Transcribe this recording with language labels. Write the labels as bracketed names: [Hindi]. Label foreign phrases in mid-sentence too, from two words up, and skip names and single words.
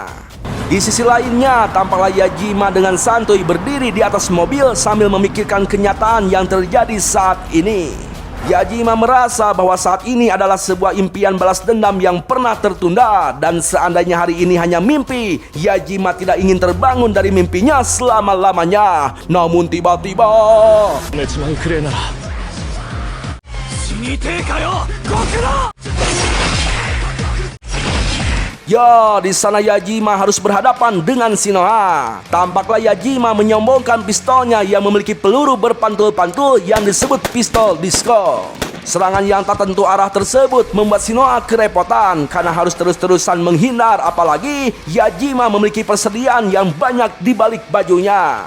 [Indonesian] Di sisi lainnya, tampaklah Yajima dengan santuy berdiri di atas mobil sambil memikirkan kenyataan yang terjadi saat ini. Yajima merasa bahwa saat ini adalah sebuah impian balas dendam yang pernah tertunda, dan seandainya hari ini hanya mimpi, Yajima tidak ingin terbangun dari mimpinya selama-lamanya. Namun tiba-tiba... [Japanese] 一番くれえなら死にてえかよ極道 [Indonesian] Ya, di sana Yajima harus berhadapan dengan Shinoha. Tampaklah Yajima menyombongkan pistolnya yang memiliki peluru berpantul-pantul yang disebut pistol disco. Serangan yang tak tentu arah tersebut membuat Shinoha kerepotan karena harus terus-terusan menghindar, apalagi Yajima memiliki persediaan yang banyak di balik bajunya.